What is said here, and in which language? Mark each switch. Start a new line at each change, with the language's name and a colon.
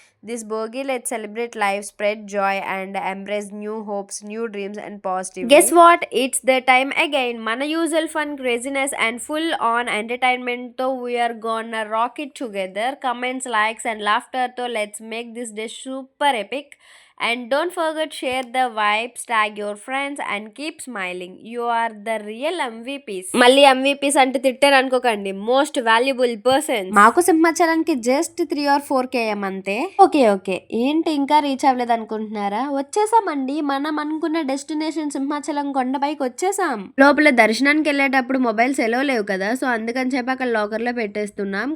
English: This Bhogi let's celebrate life, spread joy and embrace new hopes, new dreams and positive. Guess what, it's the time again. మన usual fun, craziness and full on entertainment తో we are gonna rock it together. Comments, likes and laughter తో let's make this day super epic. And don't forget, share the vibes, tag your friends and keep smiling. You are the real MVPs.
Telugu: మళ్ళీ MVPs అంటే తిట్టారు అనుకోకండి,
English: Most valuable person.
Telugu: మాకు సింహాచలానికి just 3 or 4 km అంతే. Okay ఏంటి ఇంకా reach అవ్వలేదు అనుకుంటున్నారా? వచ్చేసామండి. మనం అనుకున్న డెస్టినేషన్ సింహాచలం కొండపైకి వచ్చేసాం. లోపల దర్శనానికి వెళ్ళేటప్పుడు మొబైల్స్ ఎలో లేవు కదా, సో అందుకని చెప్పి అక్కడ లాకర్లో పెట్టేస్తున్నాం.